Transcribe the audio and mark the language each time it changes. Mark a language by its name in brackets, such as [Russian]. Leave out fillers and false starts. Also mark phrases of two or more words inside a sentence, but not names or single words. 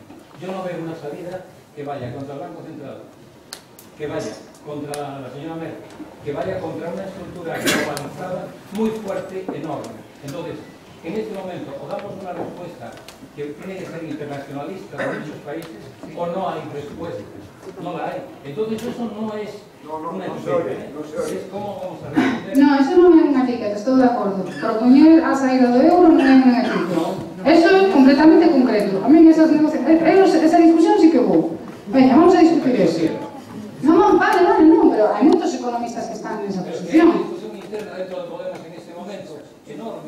[Spanish] Yo no veo una salida que vaya contra el Banco Central, que vaya contra la señora Merkel, que vaya contra una estructura globalizada muy fuerte, enorme. Entonces, en este momento, o damos una respuesta que tiene que ser internacionalista en muchos países, o no hay respuesta. No la hay. Entonces, eso no es una etiqueta. Es como vamos a responder. No, [Galician] eso non é unha etiqueta, estou de acordo. Propoñer a saída do euro non é unha etiqueta. Eso é completamente concreto. dentro. [Spanish] A mí esas negociaciones, esa discusión sí que hubo. Venga, vamos a discutir eso. No, vale, no, pero hay muchos economistas que están en esa posición. Hay una discusión interna dentro de Podemos en este momento enorme.